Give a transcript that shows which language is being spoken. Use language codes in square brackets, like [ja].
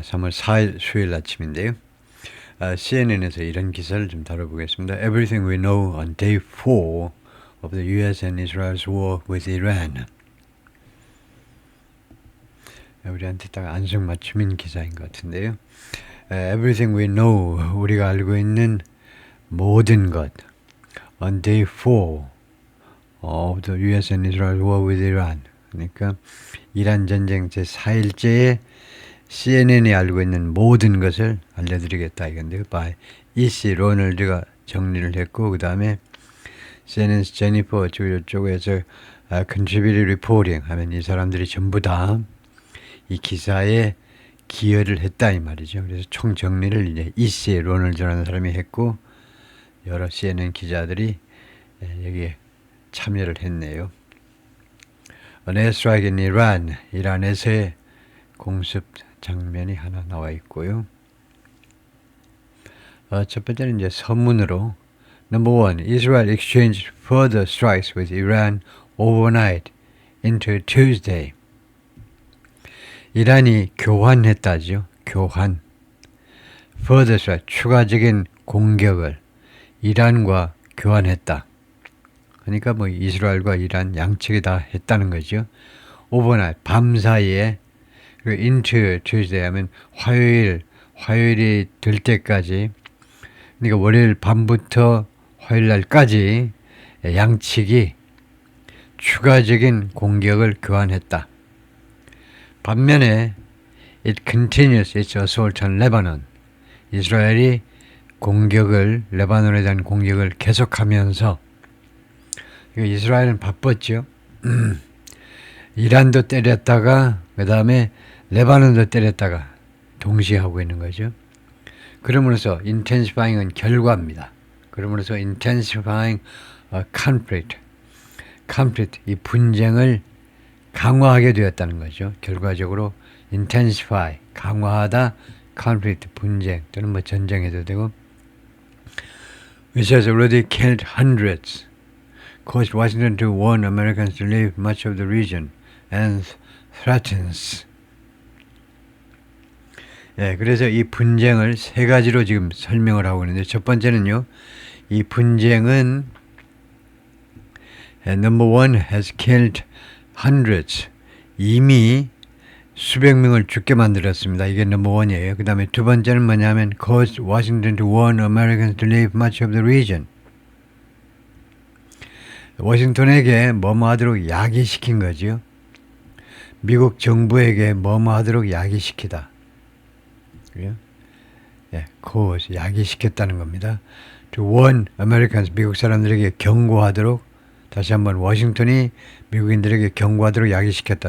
[ko] 3월 4일 수요일 아침인데요. CNN에서 이런 기사를 좀 다뤄보겠습니다. [en] Everything we know on day 4 of the US and Israel's war with Iran. [ko] 우리한테 딱 안성맞춤인 기사인 것 같은데요. [en] Everything we know, [ko] 우리가 알고 있는 모든 것 [en] on day 4 of the US and Israel's war with Iran. [ko] 그러니까 이란 전쟁 제4일째에 CNN이 알고 있는 모든 것을 알려드리겠다 이건데요. [en] by E.C. [ko] 로널드가 정리를 했고 그 다음에 CNN 제니퍼 쪽에서 contributed reporting 하면 이 사람들이 전부 다 이 기사에 기여를 했다 이 말이죠. 그래서 총 정리를 이제 E.C. 로널드라는 사람이 했고 여러 CNN 기자들이 여기에 참여를 했네요. [en] An airstrike in Iran, [ko] 이란에서의 공습 장면이 하나 나와 있고요. 첫 번째는 이제 서문으로 Number 1. [en] Israel exchanged further strikes with Iran overnight into Tuesday. [ko] 이란이 교환했다죠. 교환. [en] Further strike, [ko] 추가적인 공격을 이란과 교환했다. 그러니까 뭐 이스라엘과 이란 양측이 다 했다는 거죠. overnight, 밤 사이에 [en] into Tuesday [ko] 하면 화요일이 될 때까지, 그러니까 월요일 밤부터 화요일 날까지 양측이 추가적인 공격을 교환했다. [en] 반면에 it continues its assault on Lebanon. [ko] 이스라엘이 레바논에 대한 공격을 계속하면서, 이스라엘은 바빴죠. 이란도 때렸다가 그 다음에 레바논도 때렸다가 동시에 하고 있는 거죠. 그러므로서 intensifying은 결과입니다. 그러므로서 intensifying conflict, 이 분쟁을 강화하게 되었다는 거죠. [en] 결과적으로 intensify, 강화하다, conflict, [ko] 분쟁 또는 뭐 전쟁해도 되고, [en] which has already killed hundreds, caused Washington to warn Americans to leave much of the region and threatens. [ko] 예, 그래서 이 분쟁을 세 가지로 지금 설명을 하고 있는데, 첫 번째는요, 이 분쟁은 number 1 [en] has killed hundreds, [ko] 이미 수백 명을 죽게 만들었습니다. 이게 number 1이에요. 그 다음에 두 번째는 뭐냐면 [en] caused Washington to warn Americans to leave much of the region. [ko] 워싱턴에게 뭐뭐하도록 야기시킨 거죠. 미국 정부에게 뭐뭐하도록 야기시키다. 그래요? 예, cause, 야기시켰다는 겁니다. [en] To warn Americans, [ko] 미국 사람들에게 경고하도록, 다시 한번 워싱턴이 미국인들에게 경고하도록 야기시켰다.